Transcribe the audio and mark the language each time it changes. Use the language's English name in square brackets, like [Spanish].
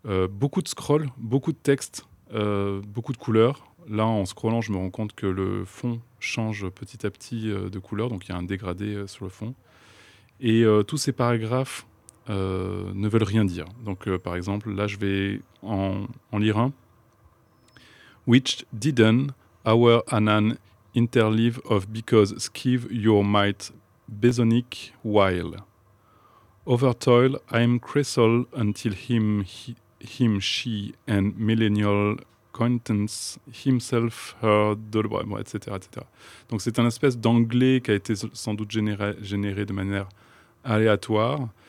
[French] Beaucoup de scroll, beaucoup de texte, beaucoup de couleurs. Là, en scrollant, je me rends compte que le fond change petit à petit de couleur, donc il y a un dégradé sur le fond. Et tous ces paragraphes ne veulent rien dire. Donc, par exemple, là, je vais en lire un. [English] Which didn't our Anan interleave of because skive your might besonic while over toil I'm crystal until him she and millennial acquaintance himself her dolbrum, etc., etc. [French] Donc c'est un espèce d'anglais qui a été sans doute généré de manière aléatoire.